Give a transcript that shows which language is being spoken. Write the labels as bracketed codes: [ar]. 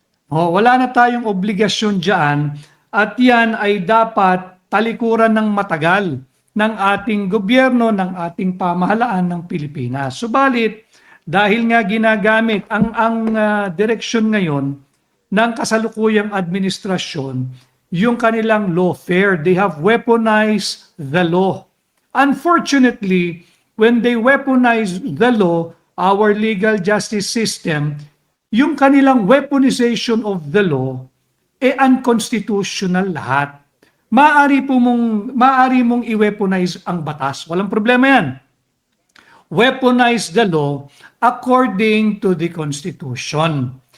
[tl] Wala na tayong obligasyon dyan at yan ay dapat talikuran ng matagal ng ating gobyerno, ng ating pamahalaan ng Pilipinas. Subalit, dahil nga ginagamit ang direksyon ngayon ng kasalukuyang administrasyon, yung kanilang lawfare, they have weaponized the law. [en] Unfortunately, when they weaponize the law, our legal justice system, yung kanilang weaponization of the law, unconstitutional lahat. [tl] Maaari mong i-weaponize ang batas. Walang problema yan. [en] Weaponize the law according to the Constitution.